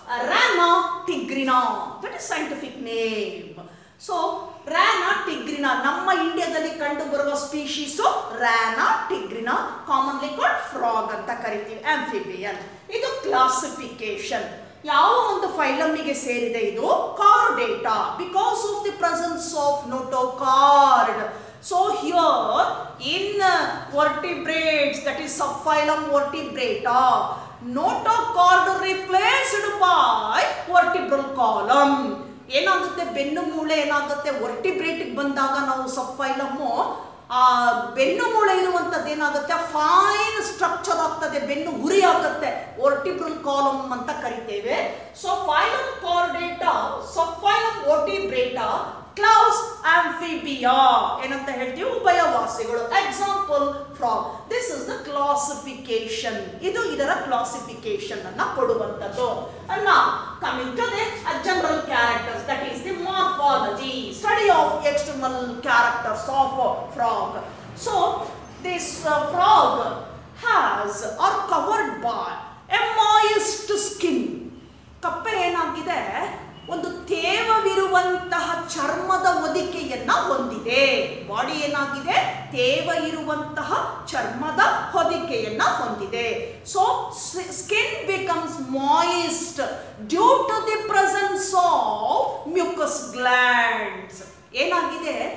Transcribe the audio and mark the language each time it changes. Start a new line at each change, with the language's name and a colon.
English: Rana tigrina, that is scientific name.
Kannada: So Rana tigrina, ನಮ್ಮ ಇಂಡಿಯಾದಲ್ಲಿ ಕಂಡು ಬರುವ species Rana tigrina,
English: commonly called frog
Kannada: ಅಂತ ಕರಿತೀವಿ, ಆಂಫಿಬಿಯನ್. ಇದು ಕ್ಲಾಸಿಫಿಕೇಶನ್. ಯಾವ ಒಂದು ಫೈಲಮ್ಗೆ ಸೇರಿದೆ ಇದು?
English: Chordata, because of the presence of notochord. So here in vertebrates, that is subphylum vertebrata, notochord replaced by vertebral column.
Kannada: ಏನಾಗುತ್ತೆ? ಬೆನ್ನು ಮೂಳೆ ಏನಾಗುತ್ತೆ? ವರ್ಟಿಬ್ರೇಟಿಗೆ ಬಂದಾಗ ನಾವು ಸಬ್ಫೈಲಮ್ಮು ಆ ಬೆನ್ನು ಮೂಳೆ ಇರುವಂಥದ್ದು ಏನಾಗುತ್ತೆ? ಫೈನ್ ಸ್ಟ್ರಕ್ಚರ್ ಆಗ್ತದೆ, ಬೆನ್ನು ಹುರಿ ಆಗುತ್ತೆ, ವರ್ಟಿಬ್ರಲ್ ಕಾಲಮ್ ಅಂತ ಕರಿತೇವೆ. So phylum Chordata, ಸಬ್ಫೈಲಮ್ ವರ್ಟಿಬ್ರೇಟಾ, class Amphibia ಏನಂತ ಹೇಳ್ತೀವಿ? ಉಭಯವಾಸಿಗಳು.
English: Example frog. This is the classification.
Kannada: ಇದು ಇದರ ಕ್ಲಾಸಿಫಿಕೇಶನ್ ಅನ್ನ ಕೊಡುವಂಥದ್ದು.
English: Now coming to the general characters, that is the morphology, study of external characters of frog. So this frog has or covered by a moist skin.
Kannada: ಕಪ್ಪೆ ಏನಾಗಿದೆ? ಒಂದು ತೇವವಿರುವಂತಹ ಚರ್ಮದ ಹೊದಿಕೆಯನ್ನ ಹೊಂದಿದೆ. Body ಏನಾಗಿದೆ? ತೇವ ಇರುವಂತಹ ಚರ್ಮದ ಹೊದಿಕೆಯನ್ನ ಹೊಂದಿದೆ.
English: So skin becomes moist due to the presence of mucus glands.
Kannada: ಏನಾಗಿದೆ?